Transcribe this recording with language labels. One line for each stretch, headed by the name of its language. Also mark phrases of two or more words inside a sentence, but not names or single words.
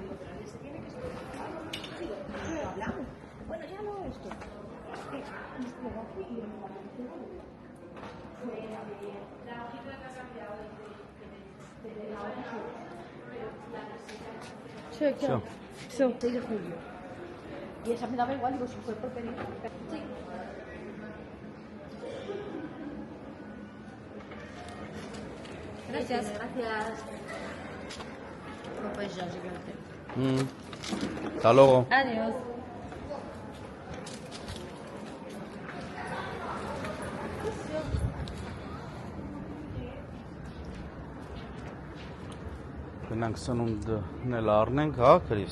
Armenian: Չէ,
Russian: Всё. Всё, телефон.
Spanish: Y ella me daba igual, digo, si fue por pedir. Sí. Gracias. Gracias. No, pues ya, gigante. Hasta luego. Adiós.
Armenian: Գնանք սնունդն էլ առնենք, հա, Քրիստ։